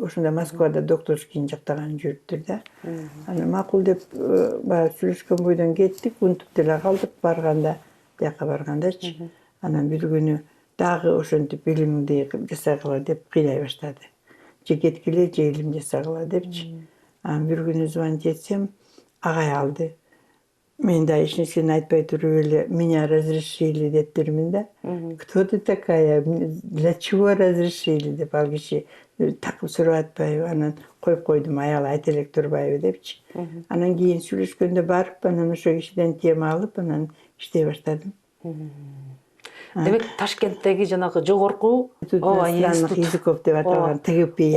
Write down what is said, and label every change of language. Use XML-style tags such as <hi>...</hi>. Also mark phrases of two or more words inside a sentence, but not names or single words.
<ky>Ошондо Москвада докторскийин жактаган жүрүптүр да. Анан макул деп баягы сүйлөшкөн бойдон кеттик, унутуп деле калдык барганда, бияка баргандачы. Анан бир күнү дагы ошентип билимди жасагыла деп кыйлай баштады. Же кеткиле, же илим жасагыла депчи. Анан бир күнү звонить этсем, агай алды. Мен да эч нерсени айтпай туруп эле</ky> <ru>меня разрешили</ru> <ky>деп бермин да.</ky> <ru>Кто ты такая? Для чего разрешили</ru> <ky>деп ал киши такып сурап атпайбы. Анан коюп койдум, аял айта элек турбайбы депчи. Анан кийин сүйлөшкөндө барып, анан ошо кишиден тема алып, анан иштей баштадым. Демек Ташкенттеги жанагы жогорку</ky> <ru>иностранных языков</ru> <ky>деп аталган ТГПИА</ky>